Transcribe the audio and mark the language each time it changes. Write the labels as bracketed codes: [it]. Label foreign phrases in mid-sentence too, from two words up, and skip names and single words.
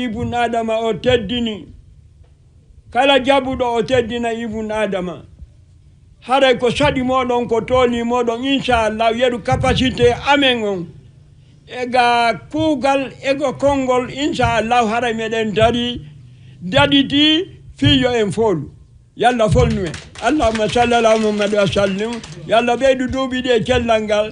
[ff] ibn adama o teddini kala jabuɗo o teddina ibn adama haray ko saɗi moɗon ko tooli moɗon inchallah yeru capacité amen on ega kuugal ego konngol inchallah haray meɗen daɗiti fiyo en folu yalla folnu en [ar] اللهم صل على محمد وسلم [ff] yalla ɓeydu duuɓi ɗi e cellal ngal